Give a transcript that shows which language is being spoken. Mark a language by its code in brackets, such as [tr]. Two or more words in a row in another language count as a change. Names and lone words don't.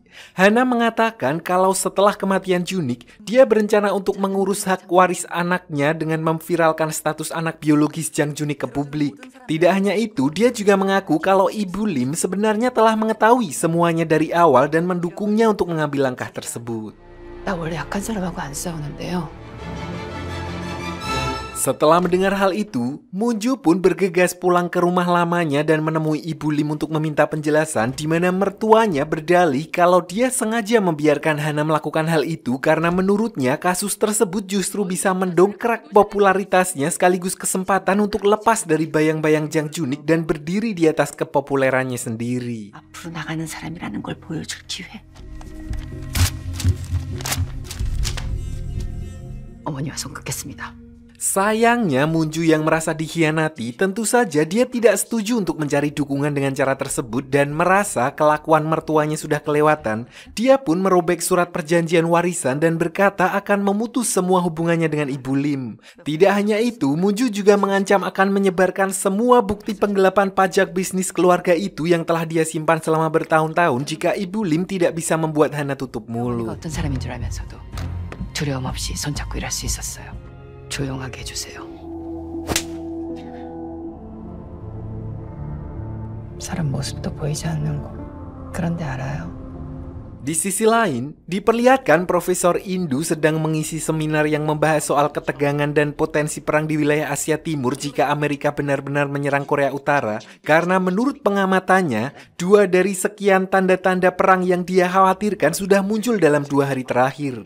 [id] Hana mengatakan kalau setelah kematian Junik, dia berencana untuk mengurus hak waris anaknya dengan memviralkan status anak biologis Jang Junik ke publik. Tidak hanya itu, dia juga mengaku kalau Ibu Lim sebenarnya telah mengetahui semuanya dari awal dan mendukungnya untuk mengambil langkah tersebut. [ko] 나 원래 약한 사람하고 안 싸우는데요. [id] Setelah mendengar hal itu, Munju pun bergegas pulang ke rumah lamanya dan menemui Ibu Lim untuk meminta penjelasan, di mana mertuanya berdalih kalau dia sengaja membiarkan Hana melakukan hal itu karena menurutnya kasus tersebut justru bisa mendongkrak popularitasnya sekaligus kesempatan untuk lepas dari bayang-bayang Jang Junik dan berdiri di atas kepopulerannya sendiri. [ko] 앞으로 나가는 사람이라는 걸 보여줄 기회. 어머니와 손 끊겠습니다. [id] Sayangnya Munju yang merasa dikhianati, tentu saja dia tidak setuju untuk mencari dukungan dengan cara tersebut dan merasa kelakuan mertuanya sudah kelewatan. Dia pun merobek surat perjanjian warisan dan berkata akan memutus semua hubungannya dengan Ibu Lim. Tidak hanya itu, Munju juga mengancam akan menyebarkan semua bukti penggelapan pajak bisnis keluarga itu yang telah dia simpan selama bertahun-tahun jika Ibu Lim tidak bisa membuat Hana tutup mulut. [ko] 어떤 사람인 줄 알면서도 두려움 없이 손잡고 일할 수 있었어요. 조용하게 해주세요. 사람 모습도 보이지 않는 곳. 그런데 알아요. [id] Di sisi lain, diperlihatkan Profesor Indu sedang mengisi seminar yang membahas soal ketegangan dan potensi perang di wilayah Asia Timur jika Amerika benar-benar menyerang Korea Utara, karena menurut pengamatannya, 2 dari sekian tanda-tanda perang yang dia khawatirkan sudah muncul dalam 2 hari terakhir.